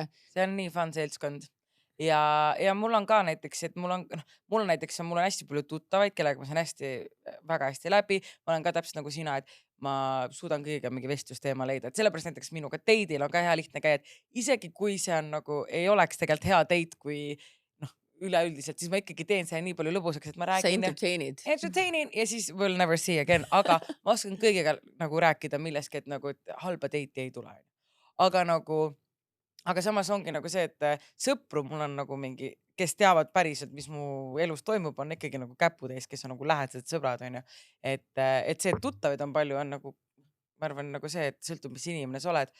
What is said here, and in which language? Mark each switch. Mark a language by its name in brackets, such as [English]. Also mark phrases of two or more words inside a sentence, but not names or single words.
[Estonian] See on nii fun seltskond. Ja mul on ka näiteks, et mul on hästi palju tuttavaid, kellega ma saan väga hästi läbi. Ma olen ka täpselt nagu sina, et ma suudan kõigiga mingi vestlusteema leida, et sellepärast näiteks minuga date'il on ka hea lihtne käia, et isegi kui see on nagu, ei oleks tegelikult hea date, kui üleüldiselt, siis ma ikkagi teen see nii palju lõbusaks, et ma räägin. Sa [English] entertainin [Estonian] ja siis [English] we'll never see again, [Estonian] aga ma oskan kõigega nagu rääkida milleski, et nagu, et halba date'i ei tule. Aga samas ongi nagu see, et sõpru mul on nagu mingi, kes teavad päriselt, mis mu elus toimub, on ikkagi nagu käputäis, kes on nagu lähedased sõbrad, on ju. Et see, et tuttavaid on palju, on nagu, ma arvan nagu see, et sõltub, mis inimene sa oled.